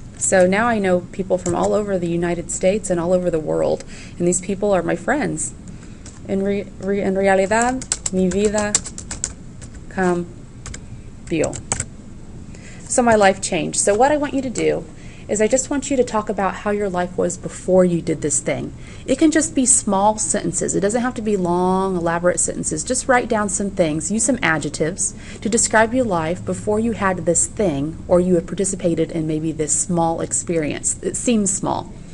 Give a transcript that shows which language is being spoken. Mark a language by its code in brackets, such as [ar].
[en] So now I know people from all over the United States and all over the world, and these people are my friends. [es] En realidad, mi vida cambió. [en] So my life changed. So what I want you to do is I just want you to talk about how your life was before you did this thing. It can just be small sentences. It doesn't have to be long, elaborate sentences. Just write down some things, use some adjectives to describe your life before you had this thing or you had participated in maybe this small experience. It seems small.